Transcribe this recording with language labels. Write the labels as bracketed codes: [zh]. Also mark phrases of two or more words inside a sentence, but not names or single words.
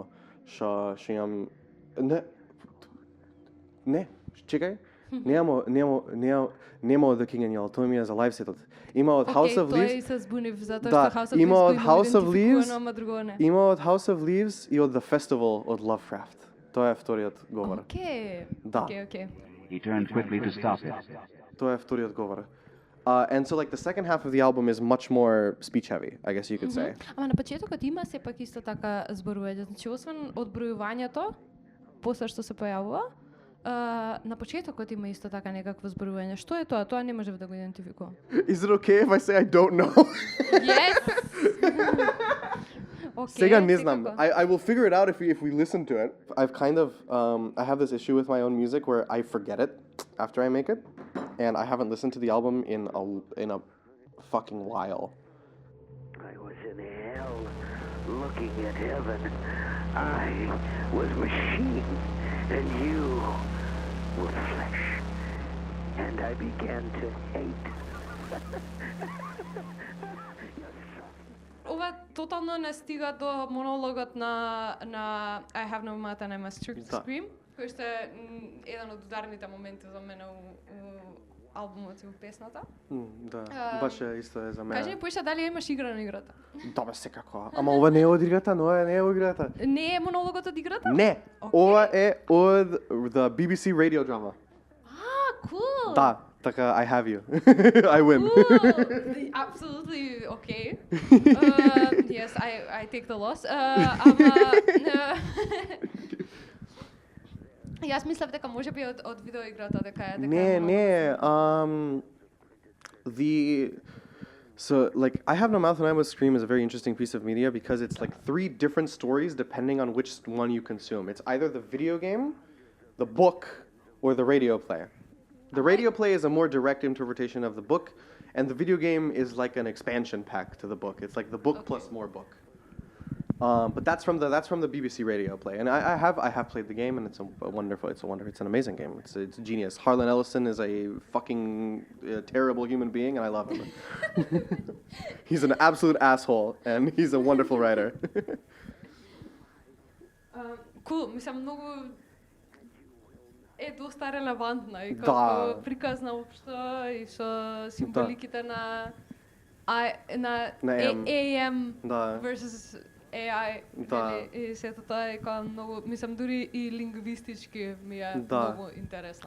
[mk] Што имам не, чекај. Нема од The King and Yellow, тој ми е за лайв сетот. Има од House of Leaves. Тој се збунив затоа Да, што House of има Leaves од House of Leaves, ама друго не. има од House of Leaves и од The Festival од Lovecraft. Тоа е вториот говор. Окей. Да. Окей. [en] He turned quickly to stop it. [mk] Тоа е вториот говор. [en] And so like the second half of the album is much more speech heavy, I guess you could say. [mk] Ама на почетокот има сепак исто така зборување. Значи освен одбројувањето, после што се појавува, на почетокот има исто така некакво зборување. Што е тоа? Тоа не можев да го идентификувам. [en] Is it okay if I say I don't know? Yes. Okay, [mk] Сега не знам. [en] I will figure it out if we listen to it. I've kind of I have this issue with my own music where I forget it after I make it, and I haven't listened to the album in a fucking while. I was in hell looking at heaven. I was machine and you were flesh. And I began to hate. [mk] Ова тотално не стига до монологот на I have no mouth and I must scream, кој што е еден од ударните моменти за мене у албумот и у песната. Да, баш е исто е за мене. Кажи ми поише дали имаш игра на играта? Да, бе, секако. Ама ова не е од играта, но не е од играта. Не е монологот од играта? Не, ова е од [en] the BBC radio drama. Cool. [mk] Да, така [en] I have you. I win. Cool. Absolutely okay. Yes, I take the loss. [mk] Јас мислев дека можеби од видеоиграта дека е Не. [en] So like I Have No Mouth and I Must Scream is a very interesting piece of media because it's like 3 different stories depending on which one you consume. It's either the video game, the book, or the radio play. The radio play is a more direct interpretation of the book, and the video game is like an expansion pack to the book. It's like the book plus more book. But that's from the BBC radio play, and I have played the game, and it's an amazing game. It's genius. Harlan Ellison is a fucking terrible human being, and I love him. He's an absolute asshole, and he's a wonderful writer. Cool, [mk] мислам многу е доста релевантна и како приказна општо и со символиките на [en] AM versus AI, [mk] и сето тоа е како многу, мислам дури и лингвистички ми е многу интересна.